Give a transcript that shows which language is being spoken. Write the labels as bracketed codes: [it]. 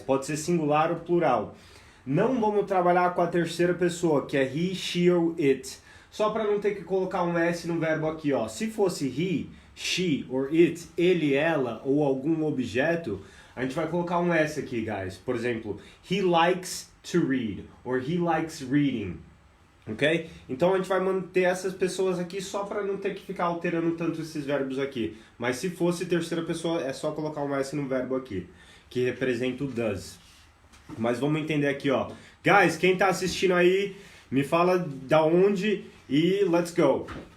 [pt] Pode ser singular ou plural. Não vamos trabalhar com a terceira pessoa, que é he, she ou it. Só para não ter que colocar um S no verbo aqui, ó. Se fosse he, she or it, ele, ela ou algum objeto, a gente vai colocar um S aqui, guys. Por exemplo, [en] he likes to read or he likes reading. Ok? [pt] Então a gente vai manter essas pessoas aqui só para não ter que ficar alterando tanto esses verbos aqui. Mas se fosse terceira pessoa, é só colocar um S no verbo aqui, que representa o does. Mas vamos entender aqui, ó. Guys, quem tá assistindo aí, me fala da onde e [en] let's go.